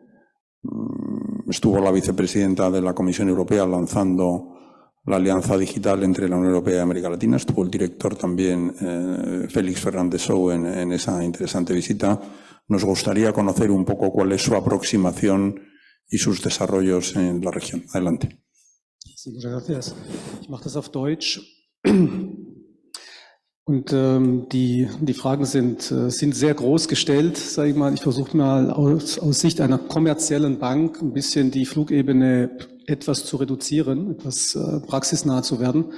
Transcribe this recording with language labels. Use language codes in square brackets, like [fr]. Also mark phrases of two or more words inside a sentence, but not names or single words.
[es] Estuvo la vicepresidenta de la Comisión Europea lanzando la alianza digital entre la Unión Europea y América Latina. Estuvo el director también, Félix Fernández Sou, en esa interesante visita. Nos gustaría conocer un poco cuál es su aproximación y sus desarrollos en la región. Adelante. Sí, muchas gracias. [de] Ich mache das auf Deutsch. Und die Fragen sind sehr groß gestellt, sage ich mal. Ich versuche mal aus Sicht einer kommerziellen Bank ein bisschen die Flugebene etwas zu reduzieren, etwas praxisnah zu werden.